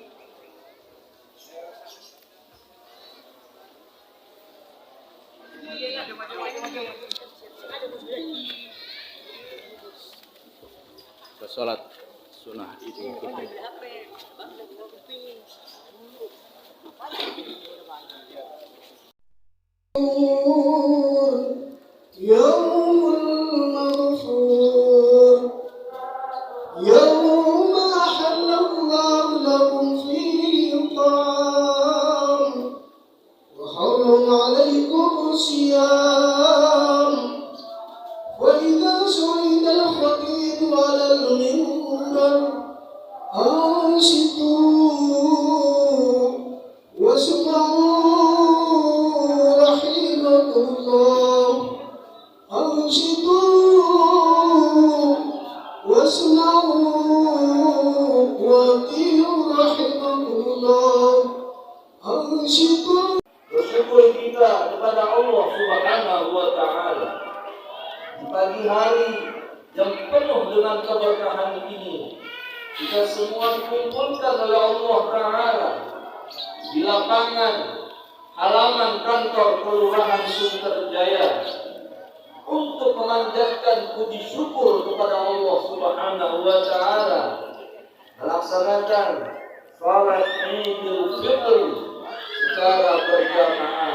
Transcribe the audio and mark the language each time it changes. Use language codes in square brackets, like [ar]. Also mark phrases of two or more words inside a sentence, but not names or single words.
[id] Salat sunnah Idul Fitri. [ar] يوم المغفور، يوم أحل الله لكم فيه طعام وحرم عليكم صيام. وإذا سئل الخطيب على المنبر أنصتوا واسمعوا رحمكم الله. أنصتوا واسمعوا وأطيعوا رحمكم الله. أنصتوا. [id] Bersyukur kita kepada Allah [ar] سبحانه وتعالى [id] di pagi hari yang penuh dengan keberkahan ini. Kita semua dikumpulkan oleh [ar] الله تعالى [id] di lapangan halaman kantor Kelurahan Sunterjaya untuk memanjatkan puji syukur kepada Allah [ar] سبحانه وتعالى, [id] melaksanakan salat Idul Fitri secara berjamaah.